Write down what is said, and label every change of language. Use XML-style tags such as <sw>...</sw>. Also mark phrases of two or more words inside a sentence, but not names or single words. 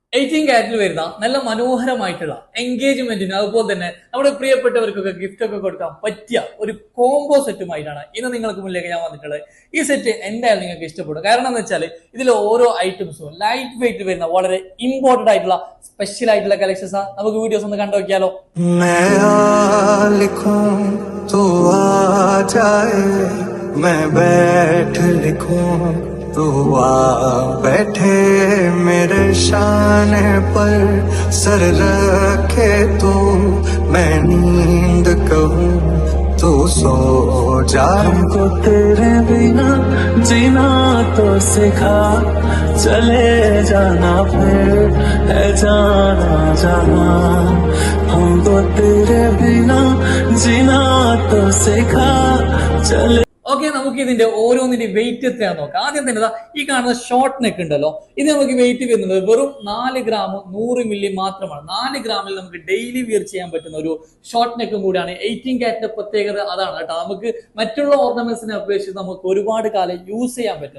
<ml>18 ക്യാരറ്റിൽ വരുന്ന നല്ല മനോഹരമായിട്ടുള്ള എൻഗേജ്മെന്റിന് അതുപോലെ തന്നെ നമ്മുടെ പ്രിയപ്പെട്ടവർക്കൊക്കെ ഗിഫ്റ്റ് ഒക്കെ കൊടുക്കാൻ പറ്റിയ ഒരു കോംബോ സെറ്റുമായിട്ടാണ് ഇന്ന് നിങ്ങൾക്ക് മുന്നിലേക്ക് ഞാൻ വന്നിട്ടുള്ളത്. ഈ സെറ്റ് എന്തായാലും നിങ്ങൾക്ക് ഇഷ്ടപ്പെടും. കാരണം എന്ന് വെച്ചാൽ ഇതിൽ ഓരോ ഐറ്റംസും</ml> <en>light weight</en> <ml>വരുന്ന വളരെ ഇമ്പോർട്ടന്റ് ആയിട്ടുള്ള സ്പെഷ്യൽ ആയിട്ടുള്ള കളക്ഷൻസ് ആണ്. നമുക്ക് വീഡിയോസ് ഒന്ന് കണ്ടു നോക്കിയാലോ.</ml> <hi>मैं बैठ लिखूं तू आ बैठे मेरे शाने पर सर रखे तू मैं नींद कहूं तू सो जा। हमको तेरे बिना जीना तो सिखा चले जाना फिर है जाना जाना। हमको तेरे बिना जीना तो सिखा चले.</hi> <ml>ഓക്കെ, നമുക്ക് ഇതിന്റെ ഓരോന്നിന്റെ വെയിറ്റ് എത്രയാന്ന് നോക്കാം. ആദ്യം തന്നെ ഈ കാണുന്ന</ml> <en>short neck</en> <ml>ഉണ്ടല്ലോ, ഇത് നമുക്ക് വെയിറ്റ് വരുന്നത് വെറും 4 ഗ്രാം 100 മില്ലി മാത്രമാണ്. 4 ഗ്രാമിൽ നമുക്ക്</ml> <en>daily wear</en> <ml>ചെയ്യാൻ പറ്റുന്ന ഒരു</ml> <en>short neck</en> <ml>കൂടിയാണ്. 18 ക്യാരറ്റിന്റെ പ്രത്യേകത അതാണ് കേട്ടോ. നമുക്ക് മറ്റുള്ള ഓർണമെന്റ്സിനെ അപേക്ഷിച്ച് നമുക്ക് ഒരുപാട് കാലം യൂസ് ചെയ്യാൻ പറ്റും.</ml>